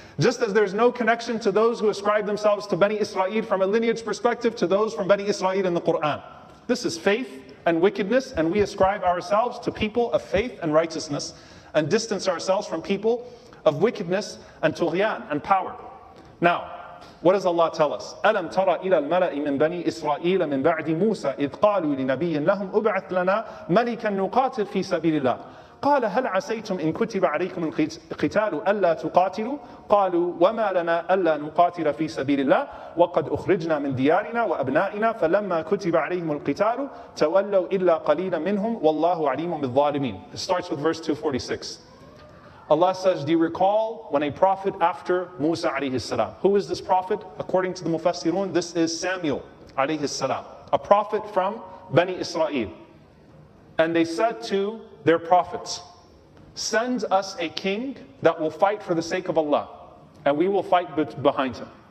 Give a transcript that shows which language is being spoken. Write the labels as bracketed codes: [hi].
[en] Just as there's no connection to those who ascribe themselves to Bani Israel from a lineage perspective to those from Bani Israel in the Quran. This is faith and wickedness, and we ascribe ourselves to people of faith and righteousness and distance ourselves from people of wickedness and tughyan and power. Now, what does Allah tell us? [ar] أَلَمْ تَرَ إِلَى الْمَلَإِ مِنْ بَنِي إِسْرَائِيلَ مِنْ بَعْدِ مُوسَى إِذْ قَالُوا لِنَبِيٍّ لَهُمْ أُبْعَثْ لَنَا مَلِكًا نُقَاتِلْ فِي سَبِيلِ اللَّهِ قال هل عسيتم إن كتب عليكم القتال ألا تقاتلوا قالوا وما لنا ألا نقاتل في سبيل الله وقد أخرجنا من ديارنا وأبنائنا فلما كتب عليهم القتال تولوا إلا قليلا منهم والله عليم بالظالمين. [en] It starts with verse 246. Allah says, do you recall when a prophet after Musa alayhi salam? Who is this prophet? According to the Mufassirun, this is Samuel alayhi salam, a prophet from Bani Israel. And they said to their prophets, send us a king that will fight for the sake of Allah, and we will fight behind him.